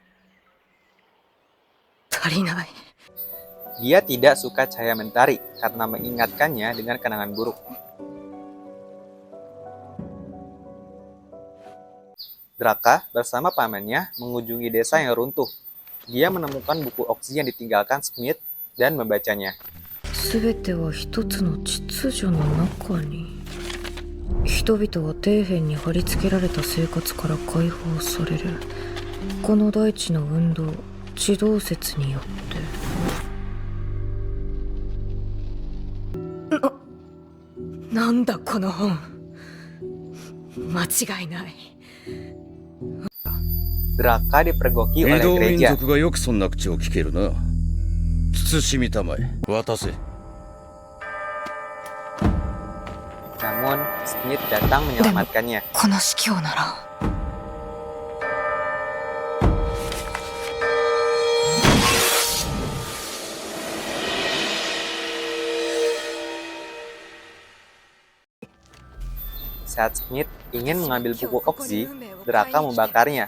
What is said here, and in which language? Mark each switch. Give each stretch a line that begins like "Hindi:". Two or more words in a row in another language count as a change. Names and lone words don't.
Indonesian: Dia tidak suka cahaya mentari karena mengingatkannya dengan kenangan buruk. Draka bersama pamannya mengunjungi desa yang runtuh. Dia menemukan buku Oxy yang ditinggalkan Smith dan membacanya.
Japanese: 全ては一つの秩序の中に。人々は底辺に貼り付けられた生活から解放される。この大地の運動、地動説によって。なんだこの本。間違いない。
Indonesian: Draka dipergoki oleh gereja. Namun, Smith datang menyelamatkannya. Saat Smith ingin mengambil buku Oxy, Draka membakarnya.